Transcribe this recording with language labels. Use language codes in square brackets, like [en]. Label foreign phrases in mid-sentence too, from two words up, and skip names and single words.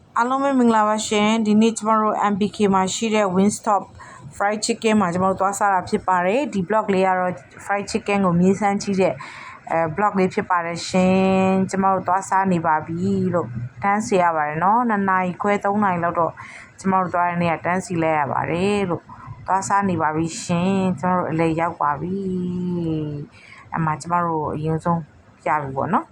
[my] အားလုံးပဲမင်္ဂလာပါရှင်ဒီနေ့ကျမတို့ MBK မှာရှိတဲ့ Wingstop [en] fried chicken [my] မှာကျမတို့သွားစားတာဖြစ်ပါတယ်ဒီ blog လေးကတော့ fried chicken ကိုမြေးစမ်းကြည့်တဲ့blog လေးဖြစ်ပါတယ်ရှင်ကျ မတို့သွားစားနေပါပြီလို့တန်းစီရပါတယ်เนาะ2နာရီခွဲ3နာရီလောက်တော့ကျမတို့သွားတဲ့နေ့ကတန်းစီလဲရပါတယ်လို့သွား စားနေပါပြီရှင်ကျမတို့အလေရောက်ပါပြီအမှကျမတို့အရင်ဆုံးပြပြီပေါ့เนาะ